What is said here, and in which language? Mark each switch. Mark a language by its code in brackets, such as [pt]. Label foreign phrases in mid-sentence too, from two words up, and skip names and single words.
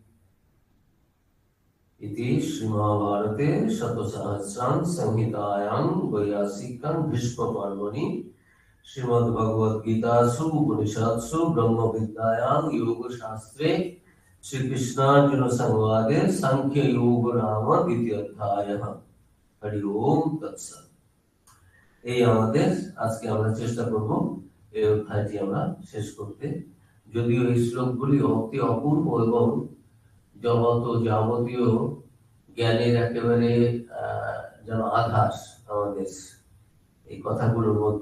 [sa] इति श्रीमहाभारते शतसहस्रां संहितायां वैयासिकं भीष्म पर्वणि श्रीमद्भगवद्गीतासु उपनिषत्सु ब्रह्मविद्यायां योगशास्त्रे श्रीकृष्णार्जुन संवादे सांख्य योग नाम द्वितीय अध्यायः। हरि ओम तत्सत्। [bn] এই আমাদের আজকে আমরা চেষ্টা করব এই অধ্যায়টি আমরা শেষ করতে। যদিও এই শ্লোকগুলি অতি অপূর্ব এবং যাবতীয় জ্ঞানের একেবারে যেন আধার আমাদের এই কথাগুলোর মধ্যে।